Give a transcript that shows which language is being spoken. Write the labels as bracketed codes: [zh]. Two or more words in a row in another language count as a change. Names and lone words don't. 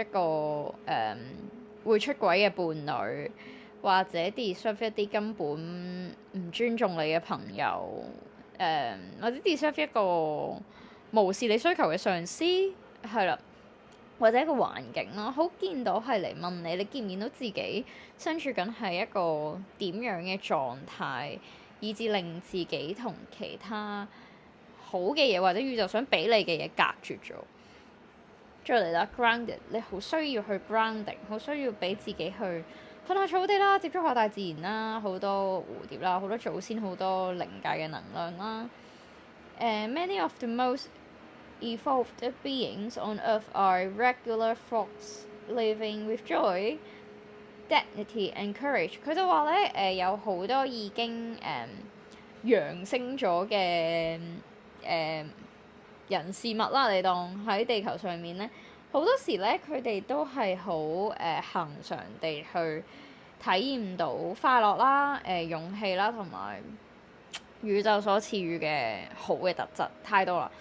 [yue] 個會出軌嘅伴侶，或者 deserve 一啲根本唔尊重你嘅朋友，或者 deserve 一個無視你需求嘅上司，係啦，或者一個環境咯，好見到係嚟問你，你見唔見到自己身處緊係一個點樣嘅狀態，以至令自己同其他好嘅嘢或者宇宙想俾你嘅嘢隔絕咗。再嚟啦，grounded，你好需要去 grounding， 好需要俾自己去瞓下草地啦，接觸下大自然啦，好多蝴蝶啦，好多祖先，好多靈界嘅能量啦。 [en] Many of the most evolved beings on Earth are regular folks living with joy, dignity and courage。 [yue] 佢就話咧，有好多已經揚升咗嘅人事物啦，你當喺地球上面咧，好多時咧佢哋都係好恆常地去體驗到快樂啦、勇氣啦，同埋宇宙所賜予嘅好嘅特質太多啦。